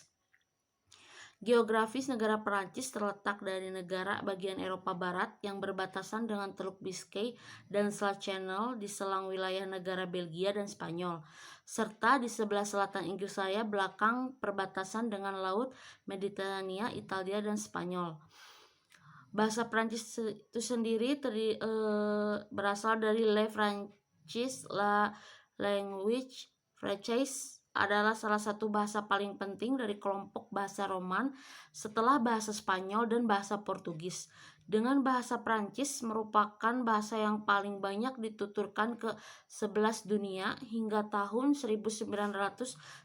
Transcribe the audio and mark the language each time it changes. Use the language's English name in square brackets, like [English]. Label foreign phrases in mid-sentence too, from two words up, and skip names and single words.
[Indonesian] Geografis negara Prancis terletak dari negara bagian Eropa Barat yang berbatasan dengan Teluk Biscay dan Selat Channel di selang wilayah negara Belgia dan Spanyol, serta di sebelah selatan Inggris Raya belakang perbatasan dengan Laut Mediterania, Italia, dan Spanyol. Bahasa Prancis itu sendiri berasal dari Le Francis, [French] la language française [Indonesian] adalah salah satu bahasa paling penting dari kelompok bahasa Roman setelah bahasa Spanyol dan bahasa Portugis. Dengan bahasa Prancis merupakan bahasa yang paling banyak dituturkan ke 11 dunia hingga tahun 1999.